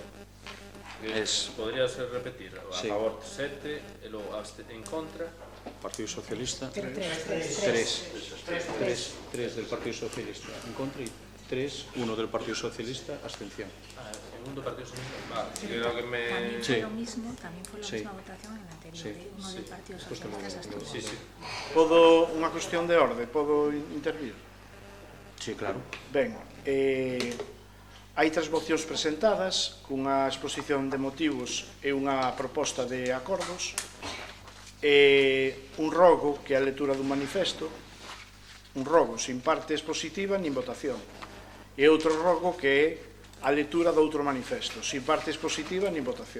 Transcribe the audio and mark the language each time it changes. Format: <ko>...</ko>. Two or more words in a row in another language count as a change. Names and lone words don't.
<es>Podría ser repetir, a favor 7,</es> <gl>e logo</gl> <es>en contra. Partido Socialista. 3 del Partido Socialista en contra y 1 del Partido Socialista abstención.</es> <gl>En do Partido Socialista.</gl> <es>Vale, creo que me... También fue lo mismo, también fue la misma votación en el anterior, uno del Partido Socialista se abstuvo. Sí.</es> <gl>Podo unha cuestión de orde, podo intervir?</gl> <es>Sí, claro.</es> <gl>Ben, hai 3 mocións presentadas cunha exposición de motivos e unha proposta de acordos, un rogo que é a lectura dun manifesto, un rogo sin parte expositiva nin votación, e outro rogo que é a lectura do outro manifesto, sin parte expositiva nin votación.</gl>